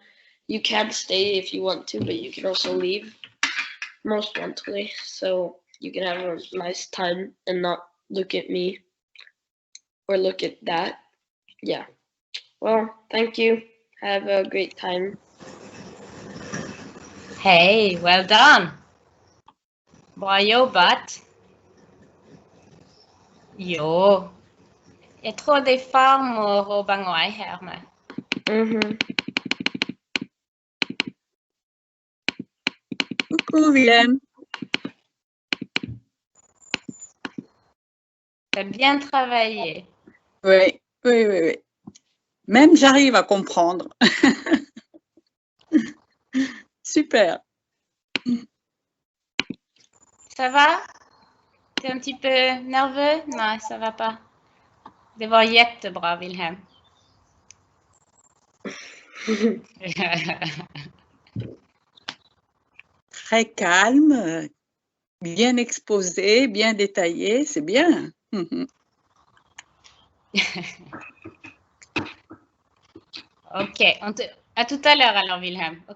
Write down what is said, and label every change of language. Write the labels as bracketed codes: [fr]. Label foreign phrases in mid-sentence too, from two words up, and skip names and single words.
[en] You can stay if you want to, but you can also leave most monthly, so you can have a nice time and not look at me or look at that. Yeah. Well, thank you. Have a great time. Hej, well done. [sv] Bra jobbat. Jo. [da] Jeg tror det er farmor og Bangwai her med. [fr] Coucou Vilhelm. T'as bien travaillé. Oui, oui, oui, oui. Même j'arrive à comprendre. Super. Ça va? T'es un petit peu nerveux? Nej, ça va pas. [sv] Det var jättebra, Vilhelm. [fr] Très calme, bien exposé, bien détaillé, c'est bien. Ok, à tout à l'heure alors, Vilhelm, ok?